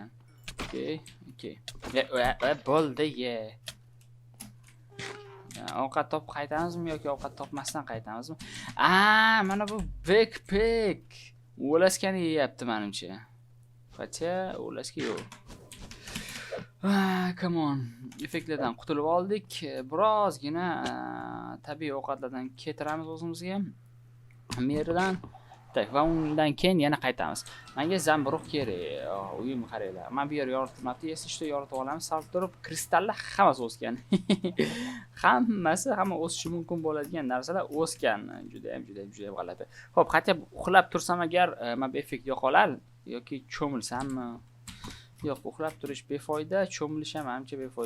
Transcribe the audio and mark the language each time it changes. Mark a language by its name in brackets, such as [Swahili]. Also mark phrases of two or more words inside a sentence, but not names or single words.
[Uzbek] Okay. Bo'ldi ye. Ovqat topib qaytamizmi yoki ovqat topmasdan qaytamizmi? Mana bu backpack. O'laskani yeyapti menimcha. Qachon o'laska yo'q. [English] Come on. [Uzbek] Effektlardan qutulib oldik. Birozgina tabiiy ovqatlardan keltiramiz o'zimizga. Meridan. Tak, va undan keyin yana qaytamiz. Menga zamburug' kerak. Uyim qaranglar. Men bu yer yoritmabdi. [Russian] Если что [Uzbek] yoritib olamiz. Salib turib, kristallar hammasi o'sgan. Hamma o'sishi mumkin bo'ladigan narsalar o'sgan. Juda ham g'alati. Xo'p, qat'iy uxlab tursam agar men bu effekt yo'qolar yoki cho'milsammi? Yo'q, uxlab turish befoyda, cho'milish ham menimcha befoyda.